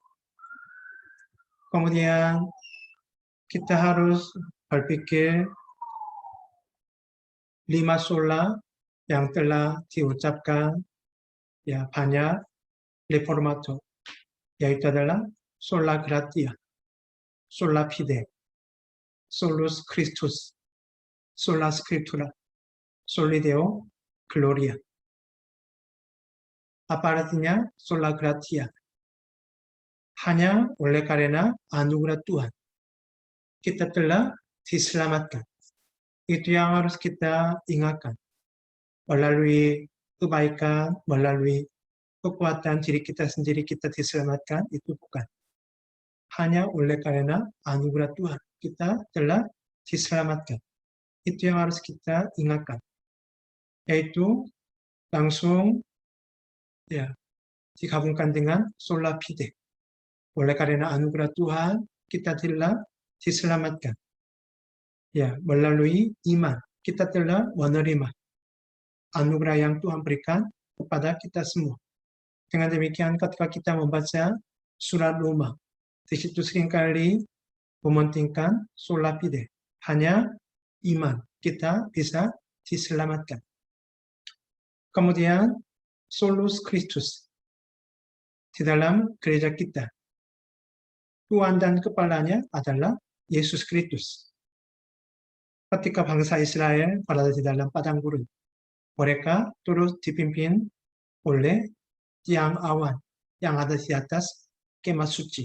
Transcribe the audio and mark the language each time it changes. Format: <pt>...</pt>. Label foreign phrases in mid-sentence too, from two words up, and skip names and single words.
<id>Kemudian kita harus berpikir 5 sola yang telah diucapkan banyak reformator, yaitu adalah</id> <la>sola gratia, sola fide, solus Christus, sola scriptura, soli Deo gloria.</la> <id>Apa artinya</id> <la>sola gratia?</la> <id>Hanya oleh karena anugerah Tuhan kita telah diselamatkan. Itu yang harus kita ingatkan. Melalui kebaikan, melalui kekuatan diri kita sendiri kita diselamatkan, itu bukan. Hanya oleh karena anugerah Tuhan kita telah diselamatkan. Itu yang harus kita ingatkan. Yaitu langsung digabungkan dengan</id> <la>sola fide.</la> <id>Oleh karena anugerah Tuhan kita telah diselamatkan. Melalui iman kita telah menerima anugerah yang Tuhan berikan kepada kita semua. Dengan demikian ketika kita membaca surat Roma, di situ seringkali mementingkan</id> <la>sola fide.</la> <id>Hanya iman kita bisa diselamatkan.</id> <la>Kemudian solus Christus.</la> <id>Di dalam gereja kita, Tuhan dan kepalanya adalah Yesus Kristus. Ketika bangsa Israel berada di dalam padang gurun, mereka terus dipimpin oleh tiang awan yang ada di atas kemah suci.</id>